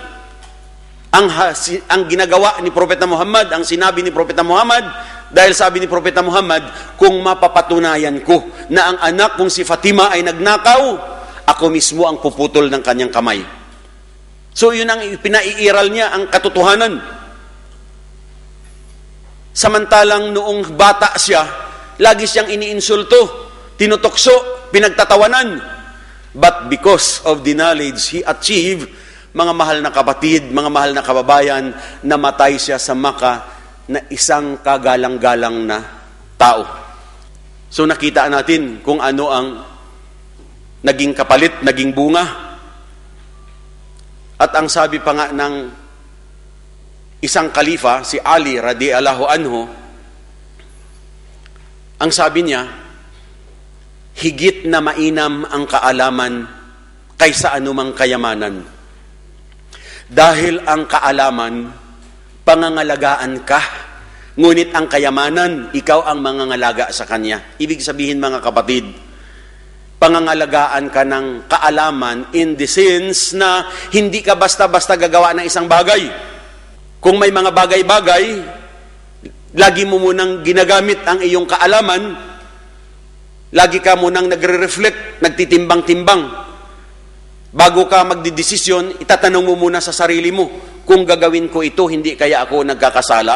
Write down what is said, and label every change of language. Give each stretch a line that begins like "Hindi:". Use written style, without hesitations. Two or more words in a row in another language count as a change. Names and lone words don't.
Filipino: Ang ginagawa ni Propeta Muhammad, ang sinabi ni Propeta Muhammad, dahil sabi ni Propeta Muhammad, kung mapapatunayan ko na ang anak kong si Fatima ay nagnakaw, ako mismo ang puputol ng kanyang kamay. So yun ang pinaiiral niya, ang katotohanan. Samantalang noong bata siya, lagi siyang iniinsulto, tinutokso, pinagtatawanan.
English: But because of the knowledge he achieved,
Filipino: mga mahal na kapatid, mga mahal na kababayan, namatay siya sa Makkah na isang kagalang-galang na tao. So nakita natin kung ano ang naging kapalit, naging bunga. At ang sabi pa nga ng isang kalifa, si Ali
Arabic: رضي الله عنه,
Filipino: ang sabi niya, higit na mainam ang kaalaman kaysa anumang kayamanan. Dahil ang kaalaman, pangangalagaan ka, ngunit ang kayamanan, ikaw ang mangangalaga sa kanya. Ibig sabihin, mga kapatid, pangangalagaan ka ng kaalaman
English: in the sense
Filipino: na hindi ka basta-basta gagawa ng isang bagay. Kung may mga bagay-bagay, lagi mo munang ginagamit ang iyong kaalaman, lagi ka munang nagre-reflect, nagtitimbang-timbang. Bago ka magdidesisyon, itatanong mo muna sa sarili mo, kung gagawin ko ito, hindi kaya ako nagkakasala?